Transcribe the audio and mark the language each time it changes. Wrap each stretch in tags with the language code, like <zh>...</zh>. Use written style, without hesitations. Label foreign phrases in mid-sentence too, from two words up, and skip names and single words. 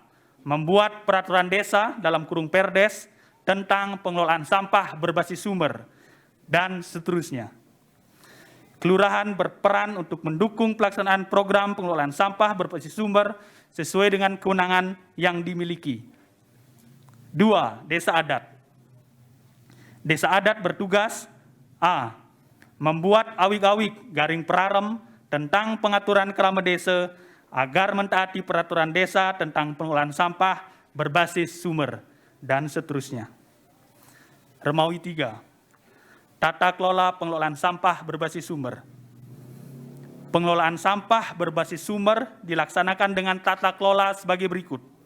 <id>Membuat peraturan desa (Perdes) tentang pengelolaan sampah berbasis sumber, dan seterusnya. Kelurahan berperan untuk mendukung pelaksanaan program pengelolaan sampah berbasis sumber sesuai dengan kewenangan yang dimiliki. 2. Desa adat. Desa adat bertugas: A. Membuat awik-awik (Perarem) tentang pengaturan kerama desa agar mentaati peraturan desa tentang pengelolaan sampah berbasis sumber, dan seterusnya. Romawi 3, tata kelola pengelolaan sampah berbasis sumber. Pengelolaan sampah berbasis sumber dilaksanakan dengan tata kelola sebagai berikut.</id>